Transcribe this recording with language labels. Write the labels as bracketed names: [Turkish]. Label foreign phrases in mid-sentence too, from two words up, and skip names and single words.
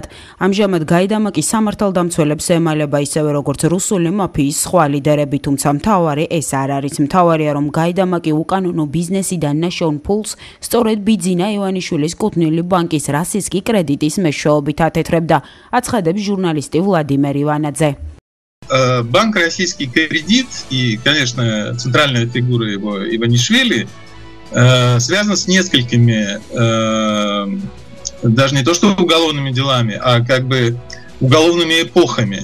[Georgian] ამჟამად გაიდამაკი სამართალდამცველებს ემალება ისევე როგორც რუსული მაფიის სხვა ლიდერები, თუმცა მთავარი ეს არ არის. მთავარია, რომ გაიდამაკი უკანონო ბიზნესიდან ნაშოვნ ფულს სწორედ ბიძინა ივანიშვილის კუთვნილი ბანკის რასისკი კრედიტის მეშვეობით ათეთრებდა, აცხადებს ჟურნალისტი ვლადიმერ иванадзе. [Russian] Банк «Российский кредит» и, конечно, центральная фигура его Иванишвили связана с несколькими, даже не то что уголовными делами, а как бы уголовными эпохами.